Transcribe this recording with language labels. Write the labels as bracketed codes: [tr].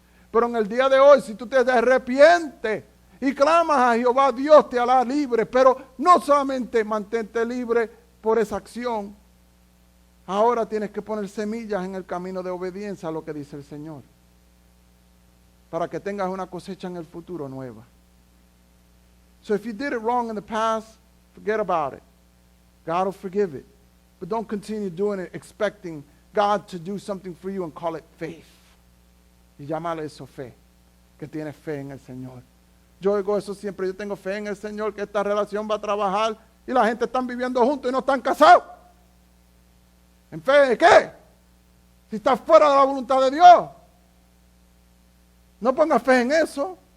[es] Pero en el día de hoy, si tú te arrepientes y clamas a Jehová, Dios te hará libre. Pero no solamente mantente libre por esa acción. Ahora tienes que poner semillas en el camino de obediencia a lo que dice el Señor, para que tengas una cosecha en el futuro nueva. [en] So if you did it wrong in the past, forget about it. God will forgive it. But don't continue doing it expecting God to do something for you and call it faith. [es] Y llámale eso fe, que tienes fe en el Señor. Yo oigo eso siempre, yo tengo fe en el Señor, que esta relación va a trabajar, y la gente están viviendo juntos y no están casados. ¿En fe de qué? Si estás fuera de la voluntad de Dios. No pongas fe en eso.